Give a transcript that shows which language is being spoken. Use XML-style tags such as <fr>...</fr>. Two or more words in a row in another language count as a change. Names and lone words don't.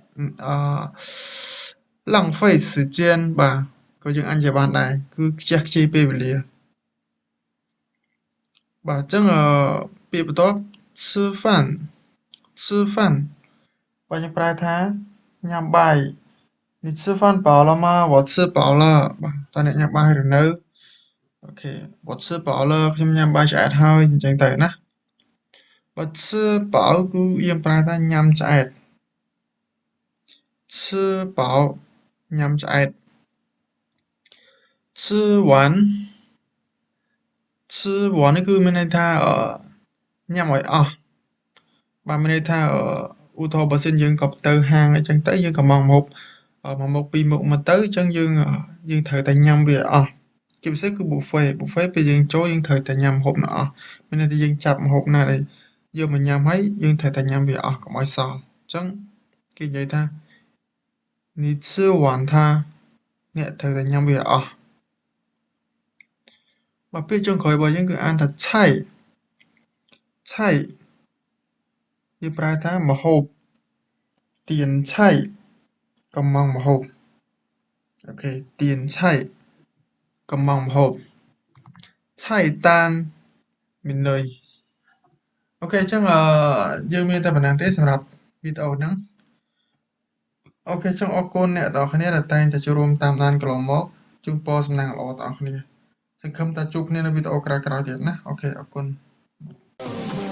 <km>ឡង់ហ្វៃ时间បាទក៏យើងអាចនិយាយបានដែរគឺខ្ជះខ្ជាយពេលវេលាបាទអញ្ចឹងពាក្យបន្ទាប់ 吃饭បាទយើងប្រើថាញ៉ាំបាយ</km> <zh>你吃饭饱了吗我吃饱了</zh> <km>បាទតើអ្នកញ៉ាំបាយឬនៅអូខេ</km> <zh>我吃饱了</zh> <km>ខ្ញុំញ៉ាំបាយឆ្អែតហើយអញ្ចឹងទៅណាបើ吃饱គឺយើងប្រើថាញ៉ាំឆ្អែត吃饱ញ៉ាំឆ្អែត</km> <zh>吃完吃完</zh> <km>នេះគឺមានន័យថាញ៉ាំឲ្យអស់បាទមានន័យថាឧទាហរណ៍បើសិនយើងក៏ទៅ ហាងអញ្ចឹងទៅយើងក៏មកមុខមួយមុខពីរមុខមកទៅអញ្ចឹងយើងត្រូវតែញ៉ាំវាអស់ជាពិសេសគឺ buffet ពេលយើងចូលយើងត្រូវតែញ៉ាំម្ហូបនោះអស់មានន័យថាយើងចាប់ម្ហូបណាដែលយកមកញ៉ាំហើយយើងត្រូវតែញ៉ាំវាអស់កុំឲ្យសល់អញ្ចឹងគេនិយាយថា</km> <zh>你吃完它</zh> <km>អ្នកត្រូវតែញ៉ាំវាអស់ បាទពាក្យចុងក្រោយរបស់យើងគឺអានថាឆៃយើងប្រើថាម្ហូបទៀ នឆៃកំងម្ហូបអូខេទៀនឆៃកំងម្ហូបឆៃតានមានន័យអូខេអញ្ចឹងយើងមានតែប៉ុណ្្នឹងទេសម្រាប់វីដេអូហ្នឹងអូខេអញ្ចឹងអរគុណអ្នកទាំងអស់គ្នាដែលតែងតែចូលរួមតាមដានកន្លងមកជូនពរសំណាងល្អដល់អ្នកទាំងអស់គ្នាសង្ឃឹមថាជួបគ្នានៅវីដេអូក្រោយៗទៀតណាអូខេអរគុណ</km>